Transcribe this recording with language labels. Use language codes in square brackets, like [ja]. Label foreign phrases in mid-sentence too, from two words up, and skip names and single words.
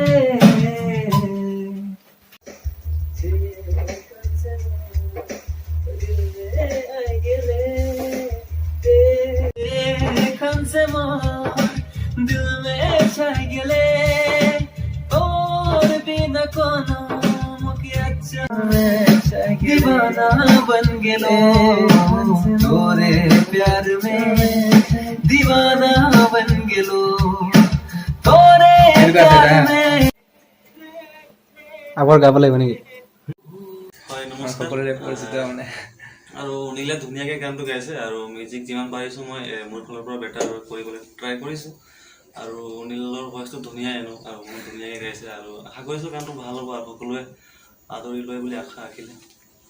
[sck] दिल में छा गेले और बिना कोनो मुके अच्छा, दीवाना बन गेलो तोरे प्यार में, दीवाना बन गेलो तोरे प्यार में। [as] আগৰ গাব লাগিব নেকি? হয়, নমস্কাৰ। আৰু অনিলে ধুনীয়াকৈ গানটো গাইছে আৰু মিউজিক যিমান পাৰিছোঁ মই মোৰ ফালৰ পৰা বেটাৰ কৰিবলৈ ট্ৰাই কৰিছোঁ। আৰু অনিলৰ ভইচটো ধুনীয়াই আৰু মোৰ ধুনীয়াকৈ গাইছে আৰু আশা কৰিছোঁ গানটো ভাল হ'ব আৰু সকলোৱে আদৰি লয় বুলি আশা ৰাখিলে।